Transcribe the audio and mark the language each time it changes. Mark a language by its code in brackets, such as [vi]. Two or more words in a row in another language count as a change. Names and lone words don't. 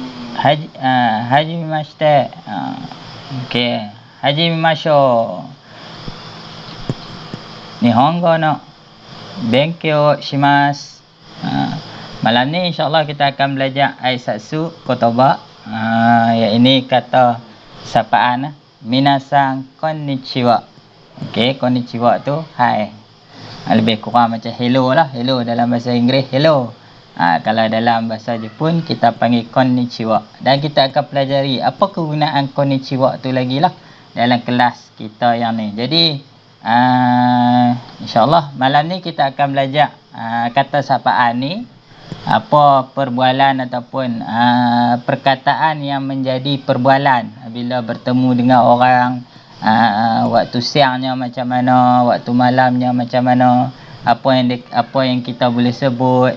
[ja] 始めまして。OK。始めましょう。日本語の勉強をします。 [ms] Malam ni insyaAllah kita akan belajar [ja] 挨拶言葉. [ms] Ini kata sapaan. [ja] 皆さんこんにちは. [ms] Okay, konnichiwa tu hai. Lebih kurang macam hello lah. Hello dalam bahasa Inggeris, hello. Kalau dalam bahasa Jepun kita panggil konnichiwa. Dan kita akan pelajari apa kegunaan konnichiwa tu lagi lah dalam kelas kita yang ni. Jadi insyaAllah malam ni kita akan belajar kata sapaan ni, apa perbualan ataupun perkataan yang menjadi perbualan bila bertemu dengan orang, waktu siangnya macam mana, waktu malamnya macam mana, apa yang kita boleh sebut.